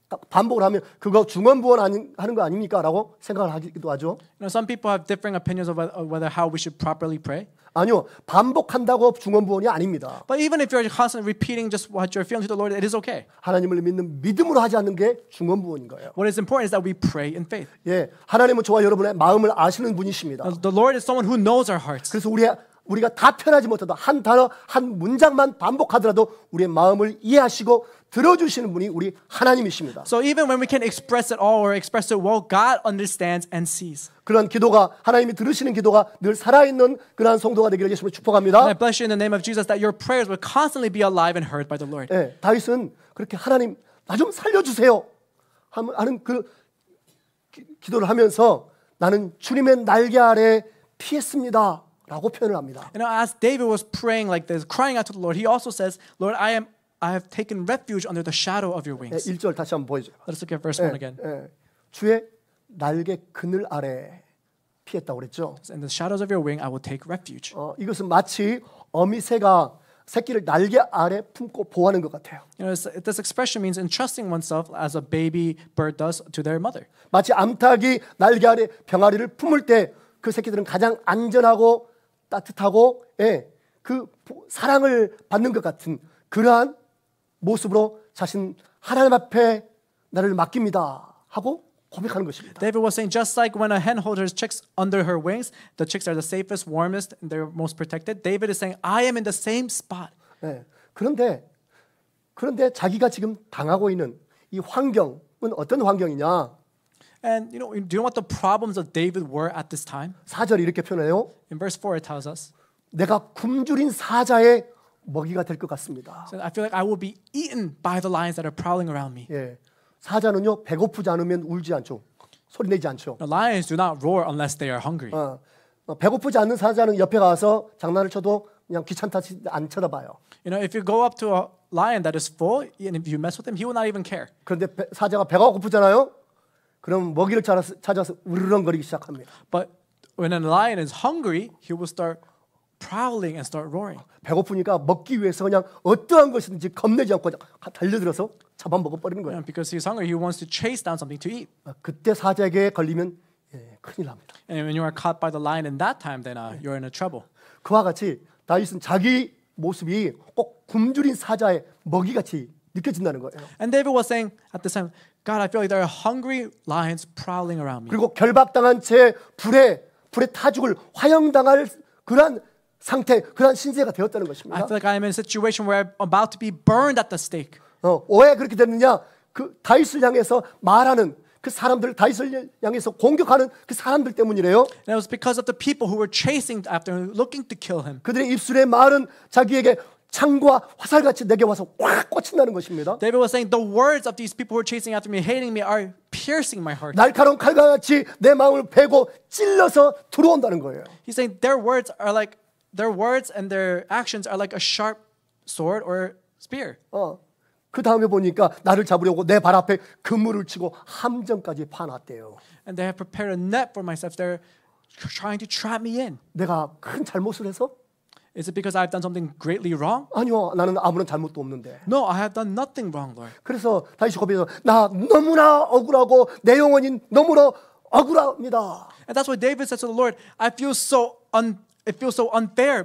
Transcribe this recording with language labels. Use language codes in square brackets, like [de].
[ko] 반복을 하면 그거 중언부언 하는 거 아닙니까?라고 생각을 하기도 하죠. [en] You know, some people have differing opinions of whether how we should properly pray. [ko] 아니요, 반복한다고 중언부언이 아닙니다. [en] But even if you're constantly repeating just what you're feeling to the Lord, it is okay. [ko] 하나님을 믿는 믿음으로 하지 않는 게 중언부언인 거예요. [en] What is important is that we pray in faith. [ko] 예, 하나님은 저와 여러분의 마음을 아시는 분이십니다. [en] The Lord is someone who knows our hearts. [ko] 그래서 우리가 다 편하지 못해도 한 단어 한 문장만 반복하더라도 우리의 마음을 이해하시고 들어주시는 분이 우리 하나님이십니다. [en] So even when we can't express it all or express it well, God understands and sees. [ko] 그런 기도가 하나님이 들으시는 기도가 늘 살아있는 그러한 성도가 되기를 예수님을 축복합니다. [en] And I bless you in the name of Jesus that your prayers will constantly be alive and heard by the Lord. [ko] 예, 다윗은 그렇게 하나님 나 좀 살려주세요 하는 그 기도를 하면서 나는 주님의 날개 아래 피했습니다 라고 표현을 합니다. [en] You know, as David was praying like this, crying out to the Lord, he also says, Lord, I have taken refuge under the shadow of your [ko] 예, [en] wings. [ko] 1절 다시 한번 보여줘요. [en] Let's look at verse 1 again. [ko] 예, 주의 날개 그늘 아래 피했다고 그랬죠. [en] In the shadows of your wing, I will take refuge. [ko] 이것은 마치 어미새가 새끼를 날개 아래 품고 보호하는 것 같아요. [en] You know, this expression means entrusting oneself as a baby bird does to their mother. [ko] 마치 암탉이 날개 아래 병아리를 품을 때 그 새끼들은 가장 안전하고 따뜻하고 그 사랑을 받는 것 같은 그러한 모습으로 자신 하나님 앞에 나를 맡깁니다 하고 고백하는 것입니다. [en] David was saying, just like when a hen holds her chicks under her wings, the chicks are the safest, warmest, and they're most protected. David is saying, I am in the same spot. [ko] 그런데 자기가 지금 당하고 있는 이 환경은 어떤 환경이냐? [en] And do you know what the problems of David were at this time? [ko] 4절이 이렇게 표현해요. [en] In verse 4, it tells us, [ko] 내가 굶주린 사자의 먹이가 될 것 같습니다. [en] I feel like I will be eaten by the lions that are prowling around me. [ko] 예, 사자는요 배고프지 않으면 울지 않죠. 소리 내지 않죠. [en] The lions do not roar unless they are hungry. [ko] 배고프지 않는 사자는 옆에 가서 장난을 쳐도 그냥 귀찮다 안 쳐다봐요. [en] You know, if you go up to a lion that is full and if you mess with him, he will not even care. [ko] 그런데 사자가 배가 고프잖아요. 그럼 먹이를 찾아서 으르렁거리기 시작합니다. [en] But when a lion is hungry, he will start prowling and start roaring. [ko] 배고프니까 먹기 위해서 그냥 어떠한 것이든지 겁내지 않고 달려들어서 잡아먹어 버리는 거예요. [en] Because he's hungry, he wants to chase down something to eat. [ko] 그때 사자에게 걸리면 큰일 납니다. [en] And when you are caught by the lion in that time, then you're in a trouble. [ko] 그와 같이 다윗은 자기 모습이 꼭 굶주린 사자의 먹이같이 느껴진다는 거예요. [en] And David was saying at this time, God, I feel like there are hungry lions prowling around me. [ko] 그리고 결박당한 채 불에 타 죽을 화형당할 그런 상태, 그런 신세가 되었다는 [en] I [ko] 것입니다. [en] feel like I am in a situation where I'm about to be burned at the stake. [ko] 왜 그렇게 됐느냐? 그 다윗을 향해서 말하는 그 사람들, 다윗을 향해서 공격하는 그 사람들 때문이래요. [en] And it was because of the people who were chasing after him, looking to kill him. [ko] 그들의 입술의 말은 자기에게 창과 화살같이 내게 와서 꽉 꽂힌다는 것입니다. [en] David was saying, the words of these people who are chasing after me, hating me, are piercing my heart. [ko] 날카로운 칼과 같이 내 마음을 베고 찔러서 들어온다는 거예요. [en] He's saying their words and their actions are like a sharp sword or spear. [ko] 그 다음에 보니까 나를 잡으려고 내 발 앞에 그물을 치고 함정까지 파놨대요. [en] And they have prepared a net for myself. They're trying to trap me in. [ko] 내가 큰 잘못을 해서? [en] Is it because I've done something greatly wrong? [ko] 아니요, 나는 아무런 잘못도 없는데. [en] No, I have done nothing wrong, Lord. [ko] 그래서 다윗이 고백해서 나 너무나 억울하고 내 영혼이 너무나 억울합니다. [en] And that's why David says to the Lord, it feels so unfair.